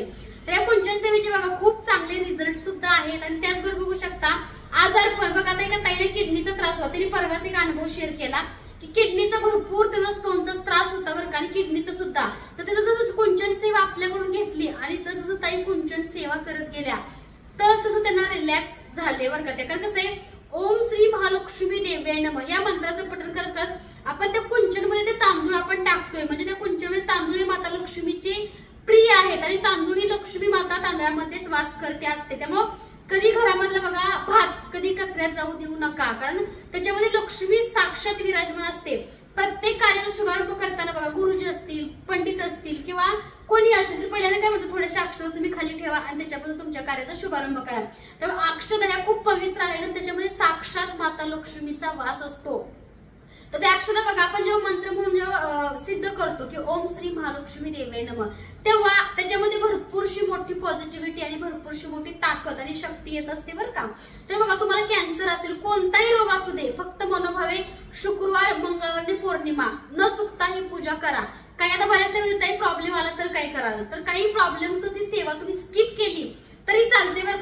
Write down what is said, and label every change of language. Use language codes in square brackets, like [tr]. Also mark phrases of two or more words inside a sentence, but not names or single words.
[mr] तर या कुंचन सेवेचे बघा खूप चांगले रिझल्ट सुद्धा आहेत आणि त्याचबरोबर बघू शकता आजारपण बघा आता एका ताईने किडनीचा त्रास होता, त्यांनी परवाच एक अनुभव शेअर केला की किडनीचा भरपूर त्यांना स्टोनचा त्रास होता बरं का, आणि किडनीचा सुद्धा। तर त्याचं कुंचन सेवा आपल्याकडून घेतली आणि जसं ताई कुंचन सेवा करत गेल्या तसं त्यांना रिलॅक्स झाले बरं का। ते कारण कसं आहे [sa] ओम श्री महालक्ष्मी देव्याय नमः [mr] या मंत्राचं पठण करत करत आपण त्या कुंचन मध्ये ते तांदूळ आपण टाकतोय। म्हणजे त्या कुंचन मध्ये तांदूळ माता लक्ष्मीचे प्रिय आहेत आणि तांदूळ ही लक्ष्मी माता तांदळामध्येच वास करते असते। त्यामुळे कधी घरामधला बघा भात कधी कचऱ्यात जाऊ देऊ नका, कारण त्याच्यामध्ये लक्ष्मी साक्षात विराजमान असते। प्रत्येक कार्याचा शुभारंभ करताना बघा गुरुजी असतील, पंडित असतील किंवा कोणी असेल तर पहिल्यांदा काय म्हणतात थोड्याशा अक्षता तुम्ही खाली ठेवा आणि त्याच्यापासून तुमच्या कार्याचा शुभारंभ करा। त्यामुळे अक्षता ह्या खूप पवित्र आहेत आणि त्याच्यामध्ये साक्षात माता लक्ष्मीचा वास असतो। तर त्या अक्षता बघा आपण जेव्हा मंत्र म्हणून जेव्हा सिद्ध करतो की [sa] ओम श्री महालक्ष्मी देव्याय नमः, [mr] तेव्हा त्याच्यामध्ये भरपूरशी मोठी पॉझिटिव्हिटी आणि भरपूरशी मोठी ताकद आणि शक्ती येत असते बरं का। तर बघा तुम्हाला कॅन्सर असेल, कोणताही रोग असू दे, फक्त मनोभावे शुक्रवार, मंगळवार आणि पौर्णिमा न चुकता ही पूजा करा। काही आता बऱ्याचदा काही प्रॉब्लेम आला तर काय कराल, तर काही प्रॉब्लेम्स ती सेवा तुम्ही स्किप केली तरी चालते बरं का।